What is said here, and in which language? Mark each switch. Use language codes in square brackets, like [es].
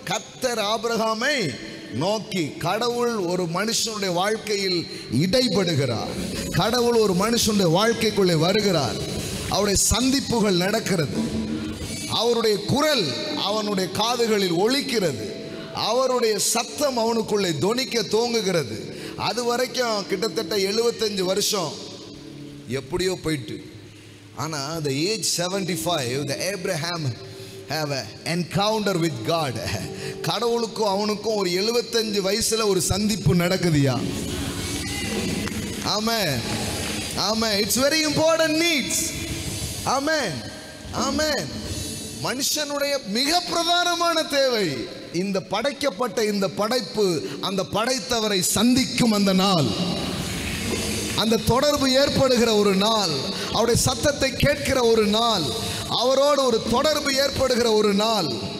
[ta] கர்த்தர் ஆபிரகாமை நோக்கி, கடவுள் ஒரு மனுஷனுடைய வாழ்க்கையில் இடைப்படுகிறார். கடவுள் ஒரு மனுஷனுடைய வாழ்க்கைக்குள்ளே வருகிறார். அவருடைய சந்திப்புகள் நடக்கிறது. அவருடைய குரல் அவனுடைய காதுகளில் ஒலிக்கிறது. அவருடைய சத்தம் அவனுக்குள்ளே தொனிக்க துவங்குகிறது. அது வரைக்கும் கிட்டத்தட்ட 75 வருஷம் எப்படியோ போயிட்டு, ஆனா [en] the age 75 the Abraham have an encounter with God. [ta] கடவுளுக்கும் அவனுக்கும் ஒரு 75 வயசுல ஒரு சந்திப்பு நடக்குதுயா. [en] Amen. Amen. It's very important needs. Amen. Amen. [ta] மனுஷனுடைய மிக பிரதானமான தேவை, இந்த படைக்கப்பட்ட இந்த படைப்பு அந்த படைத்தவரை சந்திக்கும் அந்த நாள், அந்த தொடர்பு ஏற்படுகிற ஒரு நாள், அவருடைய சத்தத்தை கேட்கிற ஒரு நாள், அவரோடு ஒரு தொடர்பு ஏற்படுகிற ஒரு நாள்.